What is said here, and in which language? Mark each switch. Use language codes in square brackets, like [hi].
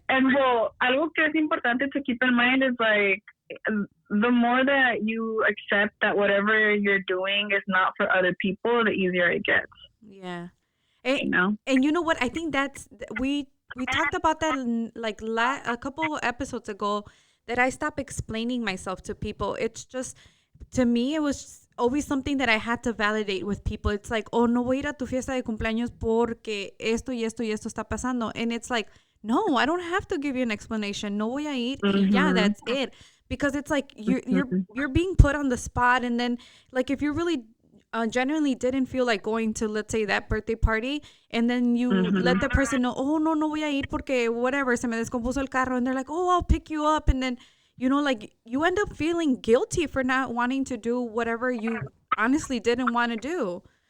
[en] And well, [es] algo que es importante [en] to keep in mind is like, the more that you accept that whatever you're doing is not for other people, the easier it gets. Yeah. And you know what? I think that's we talked about that like a couple of episodes ago, that I stopped explaining myself to people. It's just, to me, it was always something that I had to validate with people. It's like, [es] oh, no voy a ir a tu fiesta de cumpleaños porque esto y esto y esto está pasando. [en] And it's like, no, I don't have to give you an explanation. [es] No voy a ir. [en] Y yeah, that's it. Because it's like you're being put on the spot, and then like if you really genuinely didn't feel like going to, let's say, that birthday party, and then you let the person know, oh, [es] no voy a ir porque [en] whatever, [es] se me descompuso el carro, [en] and they're like, oh, I'll pick you up, and then, you know, like you end up feeling guilty for not wanting to do whatever you honestly didn't want to do.